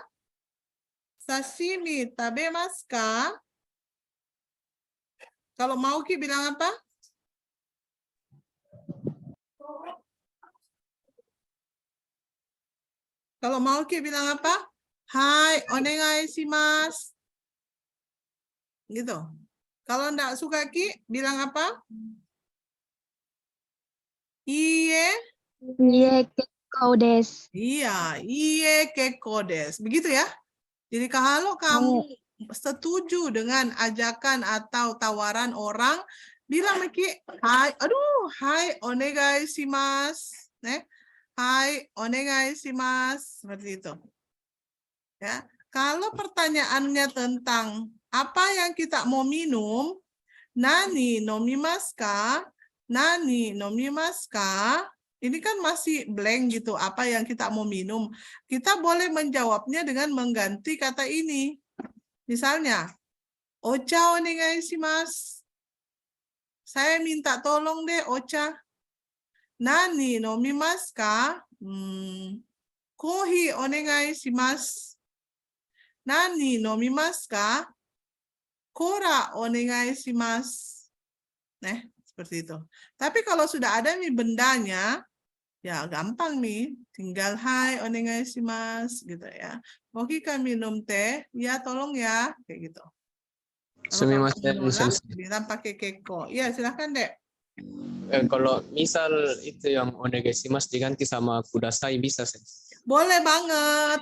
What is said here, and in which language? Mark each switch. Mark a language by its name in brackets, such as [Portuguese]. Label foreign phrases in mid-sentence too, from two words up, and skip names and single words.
[Japanese] 刺身食べますか? [Indonesian] Kalau mau Ki bilang apa? Kalau mau Ki bilang apa? [Japanese] Hai, お願いします. [Indonesian] Gitu. Kalau enggak suka Ki, bilang apa? [Japanese] Iye. いいえ結構です. いや、いいえ結構です. [Indonesian] Begitu ya. Jadi kalau kamu setuju dengan ajakan atau tawaran orang, bilang Ki, [Japanese] はい、はい, お願いします. はい、お願いします. [Indonesian] Seperti itu. Ya. Kalau pertanyaannya tentang apa yang kita mau minum, [Japanese] 何飲みますか? 何飲みますか? [Indonesian] Ini kan masih blank gitu, apa yang kita mau minum. Kita boleh menjawabnya dengan mengganti kata ini. Misalnya, [Japanese] お茶お願いします. [Indonesian] Saya minta tolong deh, ocha. [Japanese] 何飲みますか?コーヒーお願いします. 何飲みますか?コーラお願いします. [Indonesian] Nah, seperti itu. Tapi kalau sudah ada nih bendanya, ya gampang nih. Tinggal [Japanese] はいお願いします [Indonesian] gitu ya. Oke kami minum teh, ya tolong ya, kayak gitu. Kalau kamu Sumimasen, menolak, Sensei. bilang pakai keko. Ya silahkan dek. Kalau misal itu yang onegaishimasu diganti sama kudasai bisa, Sensei. Boleh banget.